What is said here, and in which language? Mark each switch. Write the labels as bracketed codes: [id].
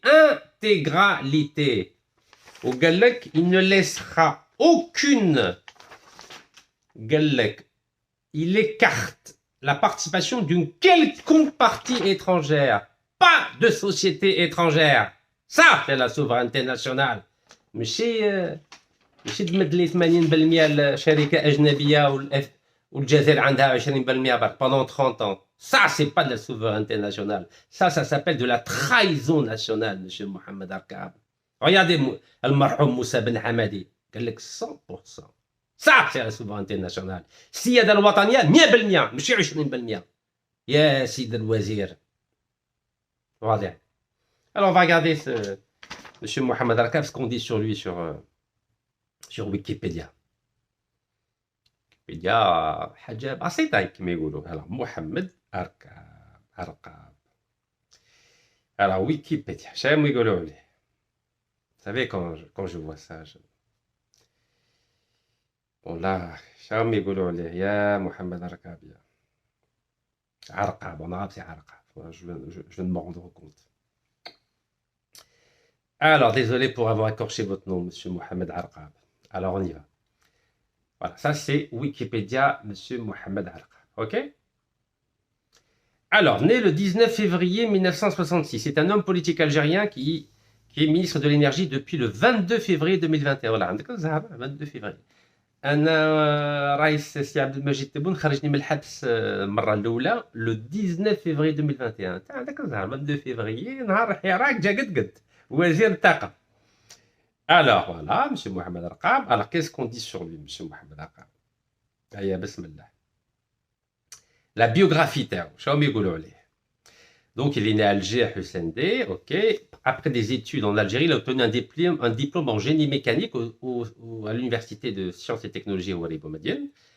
[fr] Intégralité. Au Galek, il ne laissera aucune. Galek, il écarte la participation d'une quelconque partie étrangère. Pas de société étrangère. Ça, c'est la souveraineté nationale. [ar] ماشي تمد لي 80% لشركه اجنبيه والجزائر عندها 20% برك [fr] pendant 30 ans. Ça, c'est pas de la souveraineté nationale. Ça s'appelle de la trahison nationale, monsieur Mohamed Arkab. Regardez Al-Marhoum Moussa Ben Hamadi. [ar] قال لك 100%. [fr] Ça, c'est la souveraineté nationale. [ar] السيادة الوطنية 100% ماشي 20%. يا سيد الوزير. واضح. [fr] Alors, on va regarder monsieur Mohamed Arkab, ce qu'on dit sur lui sur Wikipédia. [ar] Wikipédia, حاجة بسيطة كما يقولوا. [fr] Alors, Mohamed Arkab. Alors, Wikipédia. [ar] شنو يقولوا لي. [fr] Vous savez, quand je vois ça, bon là, [ar] شنو يقولوا لي يا محمد أركاب يا عرقاب. [fr] En arabe, c'est عرقاب. Je viens de me rendre compte. Alors, désolé pour avoir écorché votre nom, monsieur Mohamed Arkab. Alors, on y va. Voilà, ça c'est Wikipédia, monsieur Mohamed Arkab. Ok? Alors, né le 19 février 1966, c'est un homme politique algérien qui est ministre de l'énergie depuis le 22 février 2021. Voilà, 22 février. [ar] أنا رئيس السي عبد المجيد تبون خرجني من الحبس المرة الأولى [fr] le 19 février 2021. [ar] عندك الزهر [fr] 22 février [ar] نهار الحراك جا قد وزير الطاقة. [fr] Alors voilà, monsieur Mohamed Arkab. Alors qu'est-ce qu'on dit sur lui, monsieur Mohamed Arkab? [ar] Aya bismillah. [fr] La biographie [ar] تاعو شنو يقولوا عليه. [fr] Donc il est né à Alger à Hussein D, ok. Après des études en Algérie, il a obtenu un diplôme en génie mécanique à l'université de sciences et technologies Ouari Boumediene.